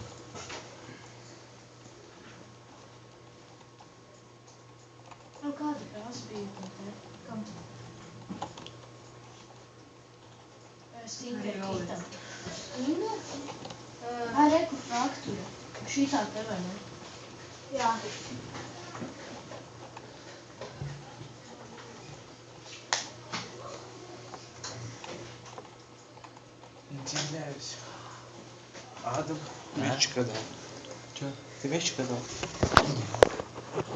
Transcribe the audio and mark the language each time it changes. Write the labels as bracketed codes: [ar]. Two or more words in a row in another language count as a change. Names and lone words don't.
[lv] Kāda krāsa bija to te? Kam? Stinger kitam. Stinger? Reku fraktura. Šitā te vai ne? Jā. [ru] Удивляюсь. Адам, мячик отдал. Че? Ты мячик отдал?